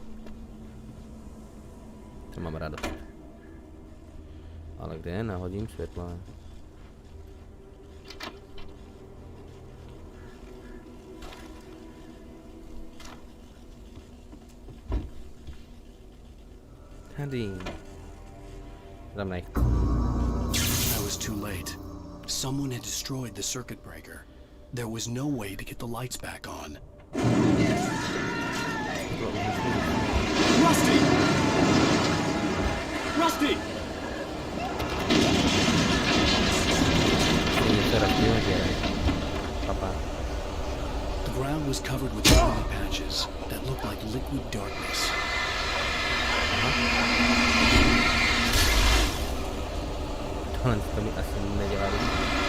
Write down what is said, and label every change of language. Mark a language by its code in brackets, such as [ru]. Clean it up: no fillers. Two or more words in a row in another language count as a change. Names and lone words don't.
[cs] To mám radost. Ale kde nahodím světla? Tady. Tam nech. [en] I was too late. Someone had destroyed the circuit breaker. There was no way to get the lights back on. Rusty! Rusty! The ground was covered with tiny patches that looked like liquid darkness. [cs] Tohle to mi asi nedělá dobře.